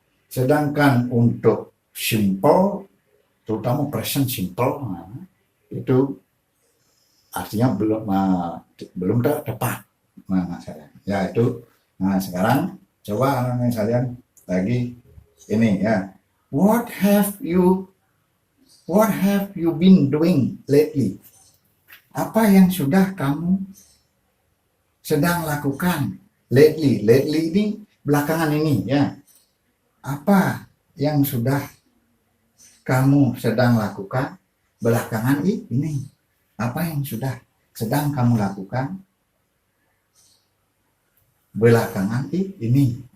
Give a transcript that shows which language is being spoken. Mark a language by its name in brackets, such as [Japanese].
[Indonesian] Sedangkan untuk simple, terutama present simple, itu artinya belum tepat. Nah, ya itu. Nah, sekarang coba anak-anak sekalian lagi ini ya. [English] What have you been doing lately? [Indonesian] Apa yang sudah kamu sedang lakukan lately? Lately ini belakangan ini ya. Apa yang sudah kamu sedang lakukan belakangan ini? Apa yang sudah sedang kamu lakukan belakangan ini?